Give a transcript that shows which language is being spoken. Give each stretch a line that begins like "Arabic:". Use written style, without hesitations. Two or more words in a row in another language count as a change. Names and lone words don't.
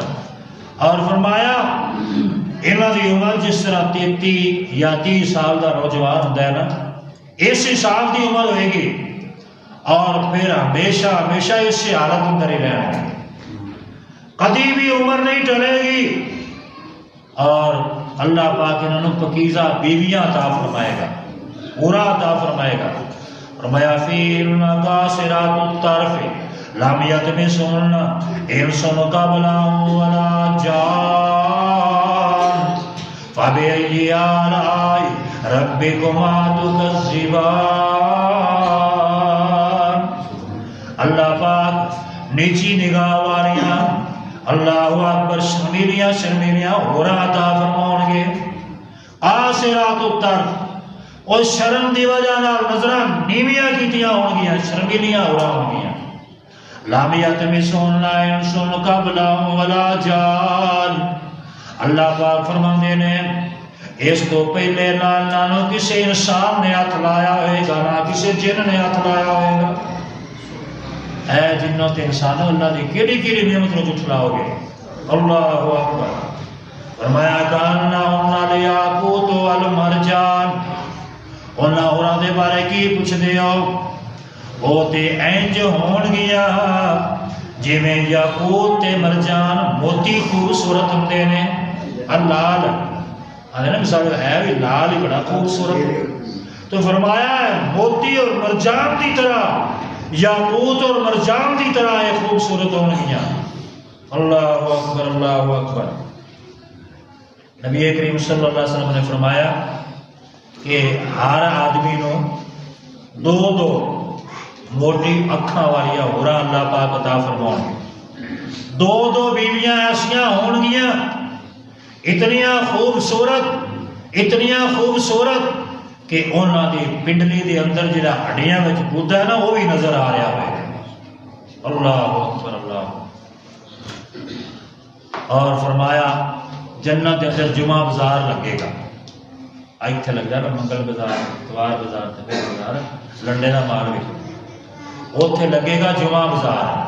Punjabi: اور فرمایا انہاں دی عمر جس طرح 33 یا 30 سال دا نوجوان ہوندا ہے نا، اس حساب دی عمر ہوئے گی، اور پھر ہمیشہ ہمیشہ اس حالت اندر ہی رہنا ہے، کبھی بھی عمر نہیں ٹلے گی۔
Urdu: اور اللہ پاک انہوں نے پاکیزہ بیویاں عطا فرمائے گا، پورا عطا فرمائے گا۔
Arabic: فرمایا فِيهِنَّ قَاصِرَاتُ الطَّرْفِ لَمْ يَطْمِثُهُنَّ إِنسٌ قَبْلَهُمْ وَلَا جَانٌّ فَبِأَيِّ آلَاءِ رَبِّكُمَا تُكَذِّبَانِ۔
Punjabi: اللہ پاک نیچی نگاہ والیاں،
Arabic: اللہ اکبر،
Punjabi: شرمیلیاں شرمیلیاں ہورا عطا فرماؤں گے۔
Arabic: قاصرات الطرف،
Punjabi: اور شرم دی وجہ نال نظراں نیویاں کیتیاں ہون گیاں، شرمیلیاں ہورا ہون گیاں۔
Arabic: لَمْ يَطْمِثُهُنَّ إِنسٌ قَبْلَهُمْ وَلَا جَانٌّ۔
Punjabi: اللہ پاک فرماندے نے اس تو پہلے نہ کسی انسان نے ہاتھ لایا ہوئے گا، نہ کسی جن نے ہاتھ لایا ہوئے گا۔ اے جنوں تے انسانوں، اللہ دی کیڑی کیڑی نعمت نو جھٹلاؤ گے؟
Arabic: اللہ اکبر۔ فرمایا کَأَنَّهُنَّ الْيَاقُوتُ وَالْمَرْجَانُ۔
Punjabi: انہاں اوراں دے بارے کی پوچھ دیو؟ وہ تے اینج ہون گیا جویں یاقوت تے مرجان موتی خوبصورت ہوندے نے۔ لال آدھے نا مثال ہے بھی لال ہی بڑا خوبصورت، تو فرمایا ہے موتی اور مرجان دی طرح، یاقوت اور مرجان دی طرح یہ خوبصورت ہون گیا۔
Arabic: اللہ اکبر، اللہ اکبر۔
Punjabi: نبی کریم
Arabic: صلی اللہ علیہ وسلم
Punjabi: نے فرمایا کہ ہر آدمی نو دو دو موٹی اکھاں والیاں ہورا اللہ پاک عطا فرماؤں گے۔ دو دو بیویاں ایسیاں ہون گیاں اتنیاں خوبصورت کہ انہاں دی پنڈلی دے اندر جڑا ہڈیاں وچ گودا ہے نا وہ بھی نظر آ رہا ہے۔
Arabic: اللہ اکبر، اللہ۔
Punjabi: اور فرمایا جنت کے اندر جمعہ بازار لگے گا، ایتھے لگ جائے منگل بازار، اتوار بازار، تبیر بازار، لنڈے کا مال بھی اوتھے لگے گا جمعہ بازار۔